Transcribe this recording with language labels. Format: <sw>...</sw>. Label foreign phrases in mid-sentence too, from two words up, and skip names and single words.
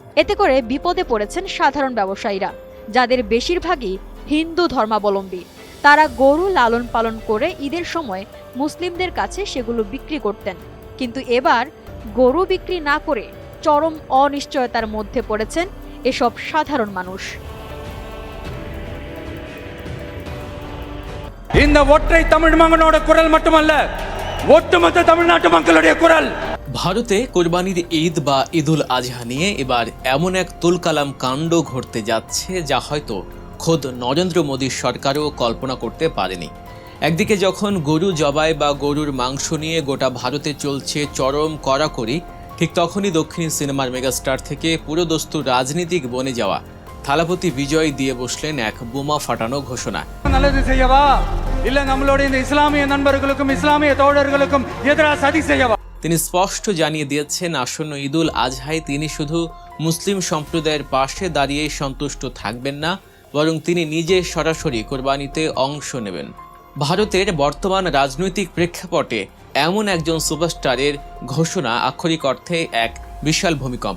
<bn>এতে করে বিপদে পড়েছেন সাধারণ ব্যবসায়ীরা, যাদের বেশিরভাগই হিন্দু ধর্মাবলম্বী। তারা গরু লালন পালন করে ঈদের সময় মুসলিমদের কাছে সেগুলো বিক্রি করতেন, কিন্তু এবার গরু বিক্রি না করে চরম অনিশ্চয়তার মধ্যে পড়েছেন এসব সাধারণ মানুষ।</bn> <ta>இந்த ஒற்றை தமிழ் மகனோட குரல் மட்டுமல்ல, ஒட்டுமொத்த தமிழ்நாட்டு மக்களுடைய குரல்।</ta> <bn>ভারতে কোরবানির ঈদ বা ঈদুল আজহা নিয়ে এবার এমন এক তুলকালাম কাণ্ড ঘটতে যাচ্ছে যা হয়তো খোদ নরেন্দ্র মোদীর সরকারও কল্পনা করতে পারেনি। একদিকে যখন গরু জবাই বা গরুর মাংস নিয়ে গোটা ভারতে চলছে চরম কড়াকড়ি, ঠিক তখনই দক্ষিণী সিনেমার মেগাস্টার থেকে পুরোদস্তুর রাজনীতিক বনে যাওয়া থালাপতি বিজয় দিয়ে বসলেন এক বোমা ফাটানো ঘোষণা।</bn> <ta>நல்லது செய்யவா இல்ல நம்மளுடைய இந்த இஸ்லாமிய நண்பர்களுக்கும் இஸ்லாமிய தோழர்களுக்கும் எதிராக சதி செய்யவா।</ta> <bn>তিনি স্পষ্ট জানিয়ে দিয়েছেন, আসন্ন ঈদুল আজহায় তিনি শুধু মুসলিম সম্প্রদায়ের পাশে দাঁড়িয়ে সন্তুষ্ট থাকবেন না, বরং তিনি নিজে সরাসরি কোরবানিতে অংশ নেবেন। ভারতের বর্তমান রাজনৈতিক প্রেক্ষাপটে এমন একজন সুপারস্টারের ঘোষণা আক্ষরিক অর্থে এক বিশাল ভূমিকম্প।</bn>